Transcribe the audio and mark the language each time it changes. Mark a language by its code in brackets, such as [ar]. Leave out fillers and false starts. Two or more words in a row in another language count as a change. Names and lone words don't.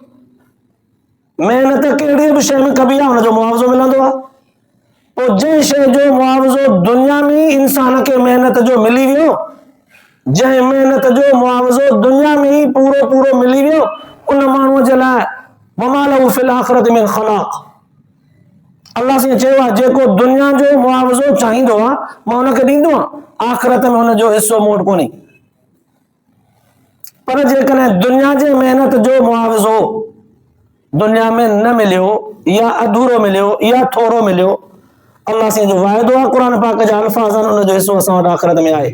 [sd] महिनत कहिड़ी बि शइ में कभी आहे, हुनजो मुआवज़ो मिलंदो आहे। पोइ जंहिं शइ जो मुआवज़ो दुनिया में इंसान खे महिनत जो मिली वियो, जंहिं महिनत जो मुआवज़ो दुनिया में ई पूरो पूरो मिली वियो, उन माण्हूअ जे लाइ [ar] وما له في الآخرة من خلاق. [sd] अल्लाह से चयो आहे, जेको दुनिया जो मुआवज़ो चाहींदो आहे मां हुनखे ॾींदो आहियां, आख़िरत में हुनजो हिसो मूं वटि कोन्हे। पर जेकॾहिं दुनिया जे महिनत जो मुआवज़ो दुनिया में न मिलियो, या अधूरो मिलियो, या थोरो मिलियो, अल्लाह से जो वाइदो आहे क़ुरान पाक जा अल्फाज़ आहिनि, उनजो हिसो असां वटि आख़िरत में आहे।